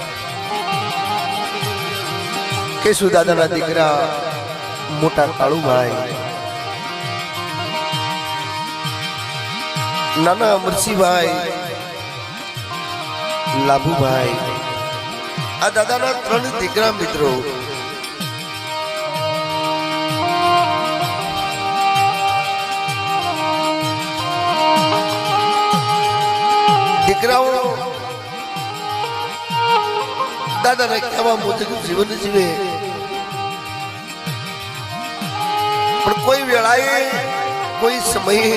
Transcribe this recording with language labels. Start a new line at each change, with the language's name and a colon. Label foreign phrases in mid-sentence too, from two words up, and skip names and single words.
Gujarati: કેશુ દાદા ના દીકરા મોટા કાળુ ભાઈ નાના અમરસી ભાઈ લાભુ ભાઈ આ દાદા ના 3 દીકરા મિત્રો दीकराओ
Hindi: दादा ने कहा मुझे
Gujarati: જીવન જીવે પર કોઈ વેળાએ કોઈ સમય